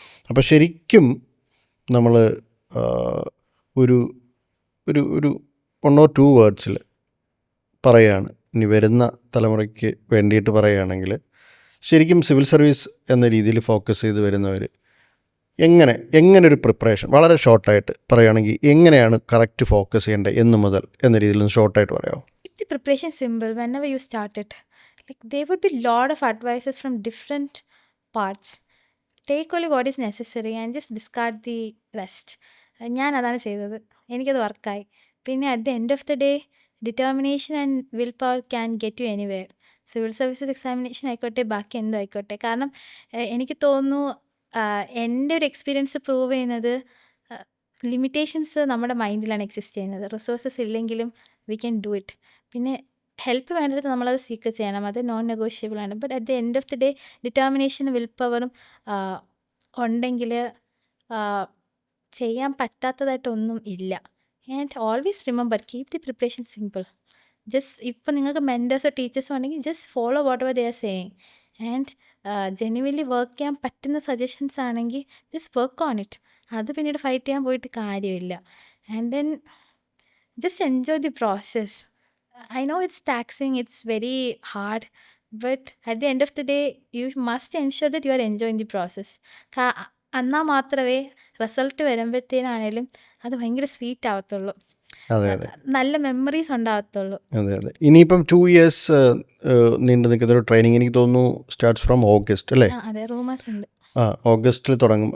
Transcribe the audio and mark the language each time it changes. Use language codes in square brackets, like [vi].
[ml] അപ്പോൾ ശരിക്കും നമ്മൾ ഒരു ഒരു ഒരു 1 or 2 വേർഡ്സിൽ പറയുകയാണ്, ഇനി വരുന്ന തലമുറയ്ക്ക് വേണ്ടിയിട്ട് പറയുകയാണെങ്കിൽ, ശരിക്കും സിവിൽ സർവീസ് എന്ന രീതിയിൽ ഫോക്കസ് ചെയ്ത് വരുന്നവർ എങ്ങനെ ഒരു പ്രിപ്പറേഷൻ വളരെ ഷോർട്ടായിട്ട് പറയുകയാണെങ്കിൽ എങ്ങനെയാണ് കറക്റ്റ് ഫോക്കസ് ചെയ്യേണ്ടത് എന്ന് മുതൽ എന്ന രീതിയിൽ ഒന്ന് ഷോർട്ടായിട്ട് പറയാമോ? [en] It's preparation simple whenever you start it. Like there would be lot of advices from different parts. Take only what is necessary and just discard the rest. [ml] ഞാൻ അതാണ് ചെയ്തത്, എനിക്കത് വർക്കായി. [en] പിന്നെ at the end of the day determination and will power can get you anywhere. [ml] Civil services examination ആയിക്കോട്ടെ, ബാക്കി എന്തോ ആയിക്കോട്ടെ. കാരണം എനിക്ക് തോന്നുന്നു എൻ്റെ ഒരു എക്സ്പീരിയൻസ് പ്രൂവ് ചെയ്യുന്നത് ലിമിറ്റേഷൻസ് നമ്മുടെ മൈൻഡിലാണ് എക്സിസ്റ്റ് ചെയ്യുന്നത്. റിസോഴ്സസ് ഇല്ലെങ്കിലും [en] We can do it. [ml] പിന്നെ ഹെൽപ്പ് വേണ്ടത് നമ്മളത് സീക്ക് ചെയ്യണം, അത് നോൺ നെഗോഷ്യബിൾ ആണ്. But at the end of the day ഡിറ്റർമിനേഷനും will പവറും ഉണ്ടെങ്കിൽ ചെയ്യാൻ പറ്റാത്തതായിട്ടൊന്നും ഇല്ല. [en] And always remember, keep the preparation simple. Just [ml] ഇപ്പം നിങ്ങൾക്ക് മെൻറ്റേഴ്സോ ടീച്ചേഴ്സോ ഉണ്ടെങ്കിൽ [en] just follow whatever they are saying and genuinely work [ml] ചെയ്യാൻ പറ്റുന്ന സജഷൻസ് ആണെങ്കിൽ [en] Just work on it. [ml] അത് പിന്നീട് ഫൈറ്റ് ചെയ്യാൻ പോയിട്ട് കാര്യമില്ല. [en] And then just enjoy the process. I know it's taxing, it's very hard, but at the end of the day, you must ensure that you are enjoying the process. [ml] എന്നാൽ മാത്രമേ result വരുമ്പോഴത്തേനാണേലും അത് ഭയങ്കര sweet ആവത്തുള്ളൂ, അതെ അതെ നല്ല memories ഉണ്ടാകത്തുള്ളൂ. അതെ അതെ. ഇനിയിപ്പം 2 ഇയേഴ്സ് നീണ്ടു നിൽക്കുന്ന ഒരു ട്രെയിനിങ് എനിക്ക് തോന്നുന്നു [en] starts from August [ml] അല്ലേ? അതെ, റൂമേഴ്സ് ഉണ്ട്. ഓഗസ്റ്റിൽ തുടങ്ങും.